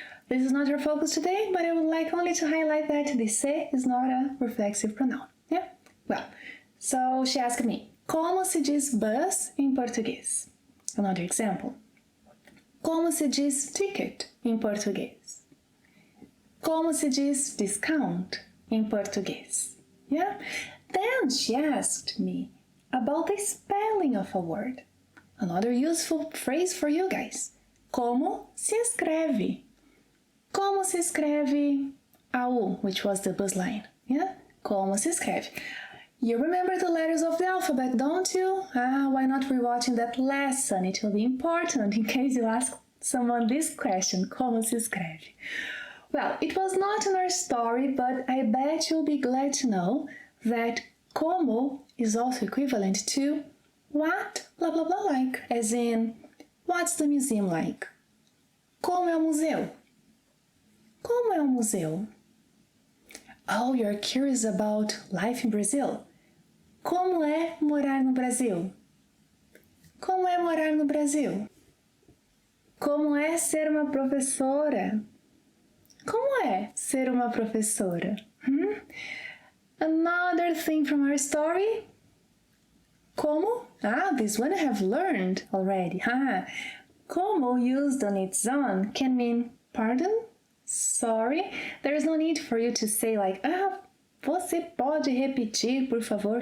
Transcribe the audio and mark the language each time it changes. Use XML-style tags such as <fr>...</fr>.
<en>This is not our focus today, but I would like only to highlight that the se is not a reflexive pronoun. Yeah? Well, so she asked me, como se diz bus em português? Another example.</en> <pt>Como se diz ticket em português? Como se diz discount em português?</pt> <en>Yeah? Then she asked me about the spelling of a word. Another useful phrase for you guys. Como se escreve?</en> <pt>Como se escreve AU, which was the bus line? Yeah? Como se escreve?</pt> <en>You remember the letters of the alphabet, don't you? Why not rewatching that lesson? It will be important in case you ask someone this question, como se escreve? Well, it was not in our story, but I bet you'll be glad to know that como is also equivalent to what blah blah blah like, as in, what's the museum like? Como é o museu? Como é o museu? Oh, you're curious about life in Brazil?</en> <pt>Como é morar no Brasil? Como é morar no Brasil? Como é ser uma professora. Como é ser uma professora?</pt> <en>Another thing from our story. Como? This one I have learned already. Como used on its own can mean pardon, sorry. There is no need for you to say like, você pode repetir, por favor?</en>